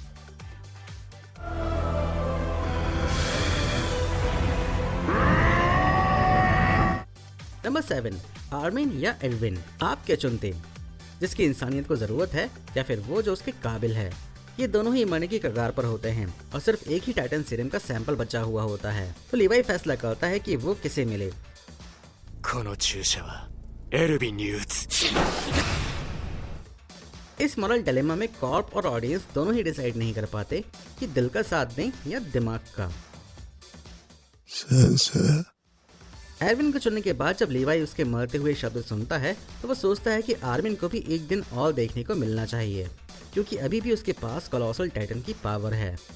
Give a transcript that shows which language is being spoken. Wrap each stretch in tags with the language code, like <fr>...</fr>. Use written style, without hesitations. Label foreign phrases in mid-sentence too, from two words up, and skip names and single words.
<hi>नंबर 7, आर्मिन या एडविन, आप क्या चुनते? जिसकी इंसानियत को जरूरत है या फिर वो जो उसके काबिल है? ये दोनों ही मरने की कगार पर होते हैं और सिर्फ एक ही</hi> <en>titan serum</en> <hi>का सैंपल बचा हुआ होता है, तो लीवाई फैसला करता है कि वो किसे मिले।</hi> <ja>この注射はエルヴィンに打つ</ja> <hi>इस</hi> <en>moral dilemma</en> <hi>में कॉर्प और ऑडियंस दोनों ही डिसाइड नहीं कर पाते कि दिल का साथ दें या दिमाग का।</hi> <ja>先生</ja> <hi>एरविन को चुनने के बाद जब लीवाई उसके मरते हुए शब्द सुनता है तो वो सोचता है कि आर्मिन को भी एक दिन और देखने को मिलना चाहिए, क्योंकि अभी भी उसके पास कोलोसल टाइटन की पावर है।</hi>